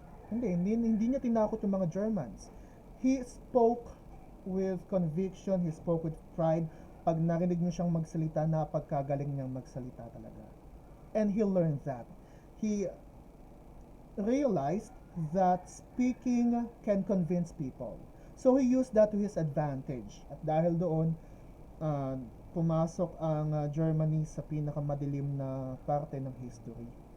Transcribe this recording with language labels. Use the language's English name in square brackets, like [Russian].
[Filipino] Hindi niya tinakot yung mga Germans. [English] He spoke with conviction, he spoke with pride. [Filipino] Pag narinig niyo siyang magsalita, napagkagaling niyang magsalita talaga. [English] And he learned that. He realized that speaking can convince people. So he used that to his advantage. [Filipino] At dahil doon, pumasok ang Germany sa pinakamadilim na parte ng history.